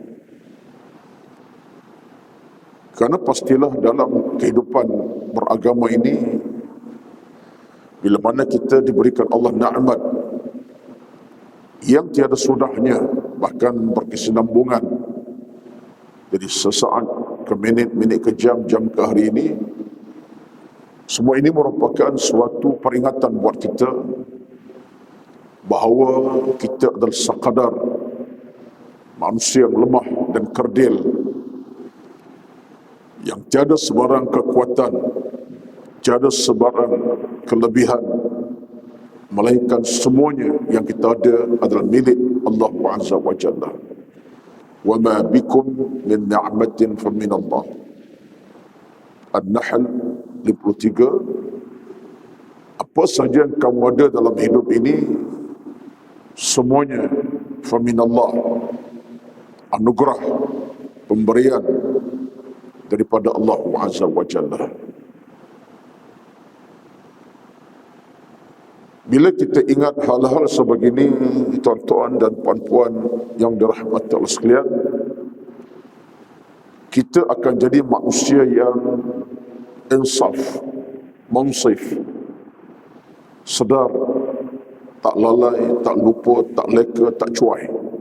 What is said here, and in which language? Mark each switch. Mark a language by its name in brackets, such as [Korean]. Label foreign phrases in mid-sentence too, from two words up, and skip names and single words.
[Malay] Karena pastilah dalam kehidupan beragama ini, bila mana kita diberikan Allah nikmat yang tiada sudahnya, bahkan berkesinambungan, jadi sesaat ke minit, minit ke jam, jam ke hari ini, semua ini merupakan suatu peringatan buat kita bahawa kita adalah sekadar manusia yang lemah dan kerdil, yang tiada sebarang kekuatan, tiada sebarang kelebihan, melainkan semuanya yang kita ada adalah milik Allah [Arabic] عز وجل. وما بكم من نعمة فمن الله. [Malay] An-Nahl 53. Apa saja yang kamu ada dalam hidup ini, semuanya [Arabic] فمن الله. [Malay] Anugerah, pemberian daripada Allah [Arabic] عز وجل. [Malay] Bila kita ingat hal-hal sebegini, tuan-tuan dan puan-puan yang dirahmati Allah sekalian, kita akan jadi manusia yang insaf, munsif, sedar, tak lalai, tak lupa, tak leka, tak cuai.